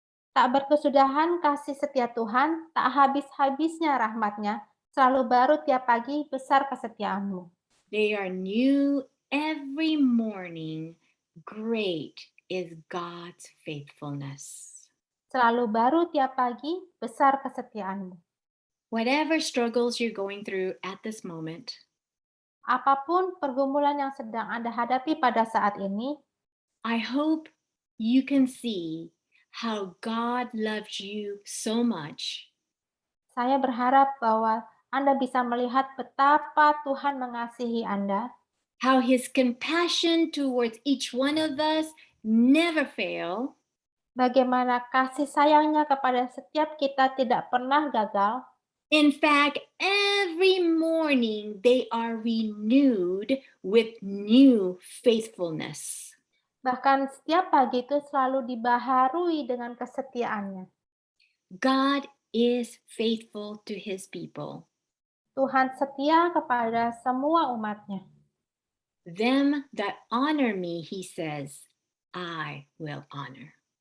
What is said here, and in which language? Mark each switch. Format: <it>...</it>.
<id>tak berkesudahan kasih setia Tuhan, tak habis-habisnya rahmatnya, selalu baru tiap pagi, besar kesetiaanmu.</id> <en>They are new every morning. Great is God's faithfulness.</en> <id>Selalu baru tiap pagi, besar kesetiaanmu.</id> <en>Whatever struggles you're going through at this moment,</en> <id>Apapun pergumulan yang sedang Anda hadapi pada saat ini,</id> <en>I hope you can see how God loves you so much,</en> <id>saya berharap bahwa Anda bisa melihat betapa Tuhan mengasihi Anda,</id> <en>how his compassion towards each one of us never fail,</en> <id>bagaimana kasih sayangnya kepada setiap kita tidak pernah gagal.</id> <en>in fact, every morning they are renewed with new faithfulness.</en> <id>Bahkan setiap pagi itu selalu dibaharui dengan kesetiaannya.</id> <en>God is faithful to his people.</en> <id>Tuhan setia kepada semua umatnya.</id> <en>Them that honor me, he says, I will honor.</en>